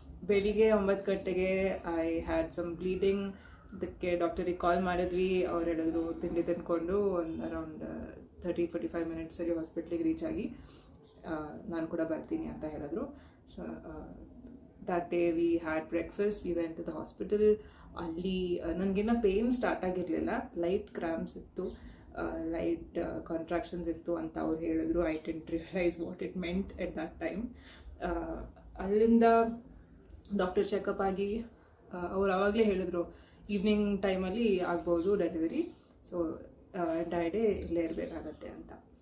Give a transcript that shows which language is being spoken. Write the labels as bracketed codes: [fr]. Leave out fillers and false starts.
[kn] ಬೆಳಿಗ್ಗೆ 9 ಗಂಟೆಗೆ [en] I had some bleeding. [kn] ಅದಕ್ಕೆ ಡಾಕ್ಟರಿಗೆ ಕಾಲ್ ಮಾಡಿದ್ವಿ. ಅವ್ರು ಹೇಳಿದ್ರು ತಿಂಡಿ ತಿಂದ್ಕೊಂಡು ಒಂದು ಅರೌಂಡ್ 30-45 ಮಿನಿಟ್ಸಲ್ಲಿ ಹಾಸ್ಪಿಟ್ಲಿಗೆ ರೀಚ್ ಆಗಿ ನಾನು ಕೂಡ ಬರ್ತೀನಿ ಅಂತ ಹೇಳಿದ್ರು. [en] So that day we had breakfast, we went to the hospital. [kn] ಅಲ್ಲಿ ನನಗಿನ್ನ ಪೇನ್ ಸ್ಟಾರ್ಟ್ ಆಗಿರಲಿಲ್ಲ, ಲೈಟ್ ಕ್ರಾಂಪ್ಸ್ ಇತ್ತು, ಲೈಟ್ ಕಾಂಟ್ರಾಕ್ಷನ್ಸ್ ಇತ್ತು ಅಂತ ಅವ್ರು ಹೇಳಿದ್ರು. [en] I didn't realise what it meant at that time. [kn] ಅಲ್ಲಿಂದ ಡಾಕ್ಟರ್ ಚೆಕಪ್ ಆಗಿ ಅವ್ರು ಆವಾಗಲೇ ಹೇಳಿದ್ರು ಈವ್ನಿಂಗ್ ಟೈಮಲ್ಲಿ ಆಗ್ಬೋದು ಡೆಲಿವರಿ, ಸೊ ಎಂಟೈರ್ ಡೇ ಇಲ್ಲೇ ಇರಬೇಕಾಗತ್ತೆ ಅಂತ.